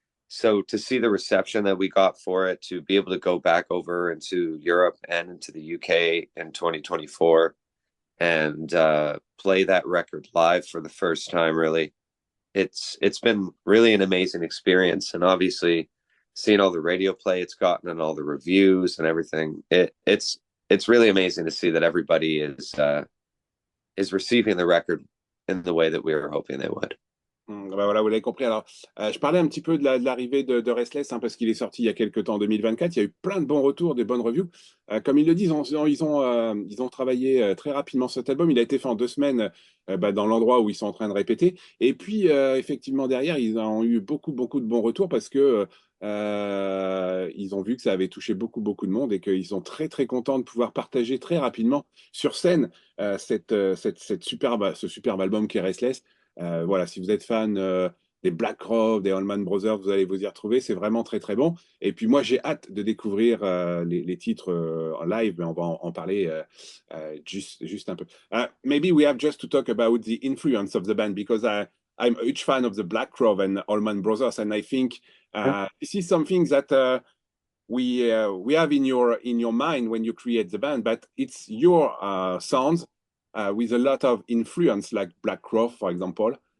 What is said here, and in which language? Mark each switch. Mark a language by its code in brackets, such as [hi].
[en] So to see the reception that we got for it, to be able to go back over into Europe and into the UK in 2024 and play that record live for the first time, really, it's been really an amazing experience. And obviously seeing all the radio play it's gotten and all the reviews and everything, it's really amazing to see that everybody is receiving the record in the way that we were hoping they would. [fr] Voilà, vous l'avez compris. Alors, je parlais un petit peu de l'arrivée de Restless, hein, parce qu'il est sorti il y a quelques temps, en 2024. Il y a eu plein de bons retours, des bonnes reviews. Comme ils le disent, ils ont travaillé très rapidement cet album. Il a été fait en 2 semaines dans l'endroit où ils sont en train de répéter. Et puis, effectivement, derrière, ils ont eu beaucoup de bons retours parce que ils ont vu que ça avait touché beaucoup de monde et qu'ils sont très contents de pouvoir partager très rapidement sur scène ce superbe album qui est Restless. Voilà, si vous êtes fan des Black Crowes, des Allman Brothers, vous allez vous y retrouver, c'est vraiment très bon. Et puis moi, j'ai hâte de découvrir les titres en live, mais on va en parler juste un peu. [en] Maybe we have just to talk about the influence of the band, because I'm a huge fan of the Black Crowes and Allman Brothers, and I think this is something that we have in your mind when you create the band, but it's your sounds with a lot of influence, like Black Crow, for example.